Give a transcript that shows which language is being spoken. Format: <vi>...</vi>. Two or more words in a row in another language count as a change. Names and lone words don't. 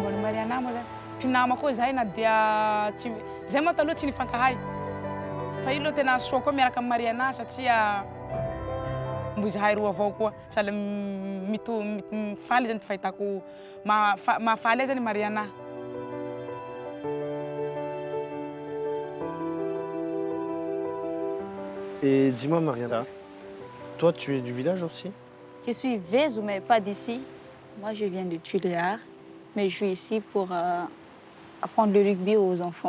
<mg>Mariana moa zany mpinama koa zahay na dia tsy zahay moa taloha tsy nifankahay fa io aloha tena soa koa miaraka amin'ny Mariana satria mbo zahay roa avao koa sady mifaly zany ty fahitako mahafaly ahy zany Mariana.</mg> <fr>Et dis-moi, Mariana, toi, tu es du village aussi? Je suis Vézou, mais pas d'ici. Moi, je viens de Tuléar, mais je suis ici pour apprendre le rugby aux enfants.</fr>